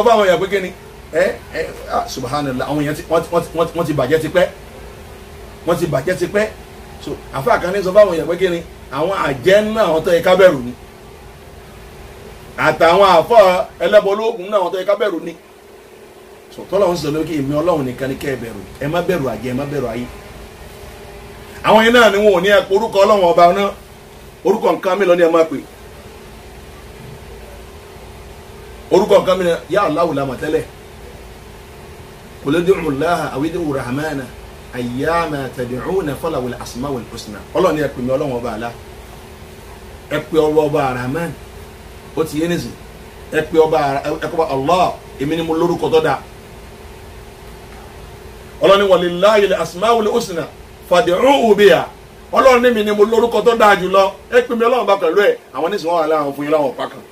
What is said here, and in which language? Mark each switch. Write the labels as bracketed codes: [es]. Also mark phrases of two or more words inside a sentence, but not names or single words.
[yo] fún àwọn èèyàn pé kí ni subhanallah àwọn èèyàn wọ́n ti bàjẹ́ tipẹ́ wọ́n ti bàjẹ́ tipẹ́ so àfáà kan ní sọ fún àwọn èèyàn pé kí ni àwọn àjẹ́ náà àwọn tó yẹ ká bẹ̀rù ni àtàwọn àfáà ẹlẹ́bọ olóògùn náà àwọn tó yẹ ká bẹ̀rù ni so tọ́lọ́run sọ lókè èmi ọlọ́run nìkan ní kẹ́ ẹ bẹ̀rù ẹ má bẹ̀rù àjẹ́ ẹ má bẹ̀rù ayé àwọn yẹn náà ni wọn ò ní ẹ pé orúkọ ọlọ́run ọba náà orúkọ nǹkan mi lọ ní ẹ má pè orúkọ nǹkan mi yá Allahu la mà tẹ́lẹ̀ [ar] قل ادعوا الله أو ادعوا الرحمن أيا ما تدعوا فله الأسماء الحسنى [yo] ọlọ́run ni ẹ pè mí ọlọ́run ọba àlá ẹ pè ọba Rahman ó ti yé nìsín ẹ pè ọba Allah èmi ni mo lórúkọ tó dáa ọlọ́run ni [ar] ولله الأسماء الحسنى فادعوه بها [yo] ọlọ́run ní mi ni mo lórúkọ tó dáa jùlọ ẹ pè mí ọlọ́run bá pẹ̀lú ẹ̀ àwọn oníṣòwò wà láwọn fún yín láwọn ọ̀pá kan